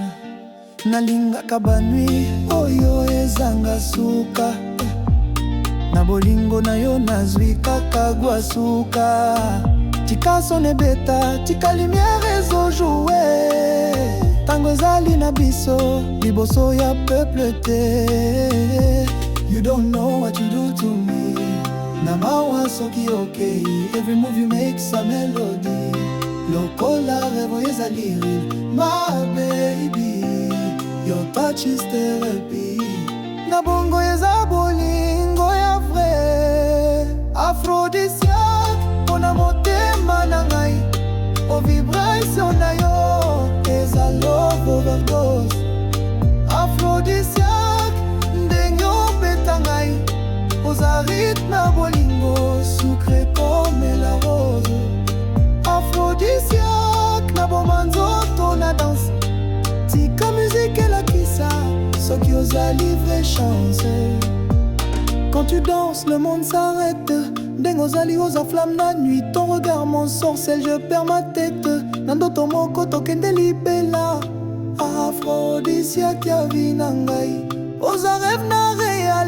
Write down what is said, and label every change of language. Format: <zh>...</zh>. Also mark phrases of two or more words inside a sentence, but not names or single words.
<ln>Nalingaka banui, oyo ezanga suka. Na bolingo na yo nazwi kaka gwasuka. Tika sone beta, tika lumière ezojoue. Tango ezali na biso, liboso ya peuple te.</ln> <en>You don't know what you do to me.</en> <ln>Na mawa soki okay.</ln> <en>Every move you make is a melody.</en> <ln>Lokola revo ezali real.</ln> <en>My baby, your touch is therapy.</en> <ln>Na bongo eza bolingo ya vrai. Aphrodisiaque, mona motema na ngai. O vibration na yo eza</ln> <en>love overdose.</en> <ln>Aphrodisiaque, ndenge obeta ngai. Oza rythme ya bolingo,</ln> <fr>sucré comme la rose.</fr> <ln>Aphrodisiaque, na boma nzoto na danse. Tika musique elakisa, soki ozali</ln> <fr>vraie chance. Quand tu danses, le monde s'arrête.</fr> <ln>Ndenge ozali oza flamme na nuit.</ln> <fr>Ton regard m'ensorcelle, je perds ma tête.</fr> <ln>Na ndoto moko tokende libela. Aphrodisiaque ya vie na ngai. Oza rêve na réel.</ln>